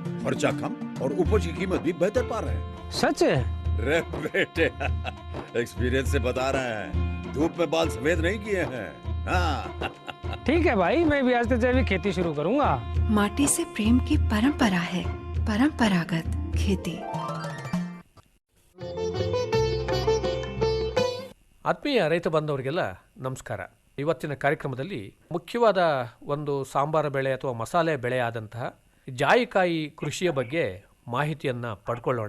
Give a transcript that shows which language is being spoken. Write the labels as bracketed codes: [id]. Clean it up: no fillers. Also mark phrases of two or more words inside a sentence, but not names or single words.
[hi] खर्चा कम और उपज की कीमत भी बेहतर पा रहे हैं। सच है? रे बेटे, एक्सपीरियंस से बता रहे हैं, धूप में बाल सफेद नहीं किए हैं। हाँ। ठीक है भाई, मैं भी आज से जैविक खेती शुरू करूंगा। माटी से प्रेम की परंपरा है, परंपरागत खेती। [kn] ಆತ್ಮೀಯ ರೈತ ಬಾಂಧವರಿಗೆಲ್ಲ ನಮಸ್ಕಾರ. ಇವತ್ತಿನ ಕಾರ್ಯಕ್ರಮದಲ್ಲಿ ಮುಖ್ಯವಾದ ಒಂದು ಸಾಂಬಾರ ಬೆಳೆ ಅಥವಾ ಮಸಾಲೆ ಬೆಳೆಯಾದಂತಹ ಜಾಯಿಕಾಯಿ ಕೃಷಿಯ ಬಗ್ಗೆ ಮಾಹಿತಿಯನ್ನು ಪಡ್ಕೊಳ್ಳೋಣ.